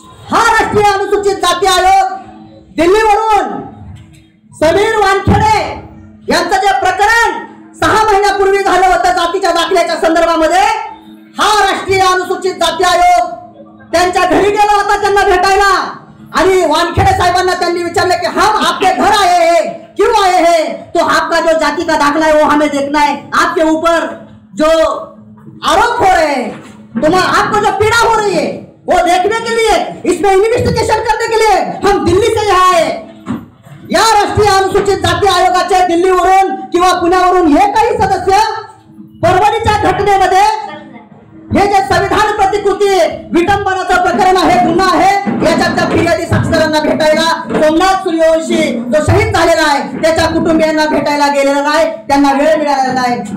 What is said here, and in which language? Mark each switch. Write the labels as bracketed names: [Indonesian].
[Marathi] हा राष्ट्रीय अनुसूचित जाती आयोग दिल्लीवरून समीर वानखेडे यांचं जे प्रकरण 6 महिन्यापूर्वी झालं होतं जातीच्या दाखल्याच्या संदर्भामध्ये, हा राष्ट्रीय अनुसूचित जाती आयोग त्यांच्या घरी गेला होता त्यांना भेटायला आणि वानखेडे साहेबांना त्यांनी विचारले की [Hindi] हम आपके घर आए हैं, क्यों आए हैं? तो आपका जो जाति का दाखला है वो हमें देखना है, आपके ऊपर जो आरोप हो रहे हैं, तुम्हारा आपको जो पीड़ा हो रही है वो देखने के लिए, इसमें इन्वेस्टिगेशन करने के लिए हम दिल्ली से यहाँ आए. [Marathi] या राष्ट्रीय अनुसूचित जाती आयोगाचे दिल्लीवरून किंवा पुण्यावरून हे काही सदस्य परभणीच्या घटनेमध्ये हे जे संविधान प्रतिकृती विटंबनाचं प्रकरण आहे, गुन्हा आहे, याच्यातल्या फिर्यादी साक्षीदारांना भेटायला सोमनाथ सूर्यवंशी जो शहीद झालेला आहे त्याच्या कुटुंबियांना भेटायला गेलेला नाही, त्यांना वेळ मिळालेला नाही.